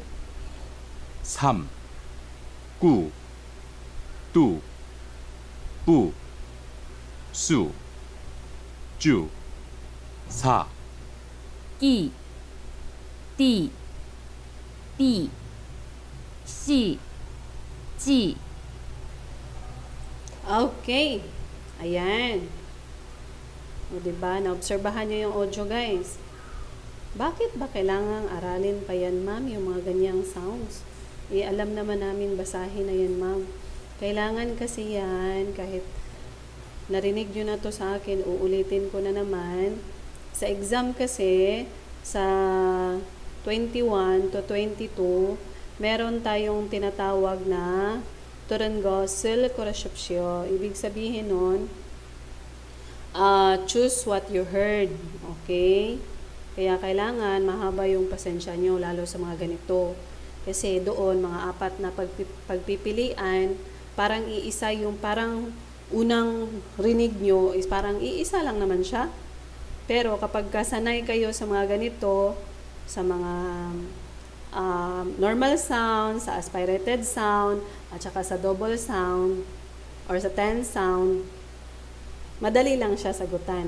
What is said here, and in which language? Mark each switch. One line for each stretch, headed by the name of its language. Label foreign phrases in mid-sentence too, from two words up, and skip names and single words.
Korean: 3. 꾸, 뚜, 뿌, 수, 쭈. 4. 끼, 띠, 삐, 씨, 찌.
Filipino: Okay. Ayan. O, diba? Naobserbahan nyo yung audio, guys. Bakit ba kailangang aralin pa yan, ma'am, yung mga ganyang sounds? Alam naman namin basahin na yan, ma'am. Kailangan kasi yan, kahit narinig nyo na to sa akin, uulitin ko na naman. Sa exam kasi, sa 21 to 22, meron tayong tinatawag na Turangosil Korasapsyo. Ibig sabihin nun,
English: choose what you heard.
Filipino: Okay? Kaya kailangan mahaba yung pasensya nyo, lalo sa mga ganito. Kasi doon, mga 4 na pagpipilian, parang iisa yung parang unang rinig nyo is parang iisa lang naman siya. Pero kapag kasanay kayo sa mga ganito, sa mga
English: normal sound,
Filipino: sa
English: aspirated sound,
Filipino: at saka sa
English: double sound,
Filipino: or sa
English: tense sound,
Filipino: madali lang siya sagutan.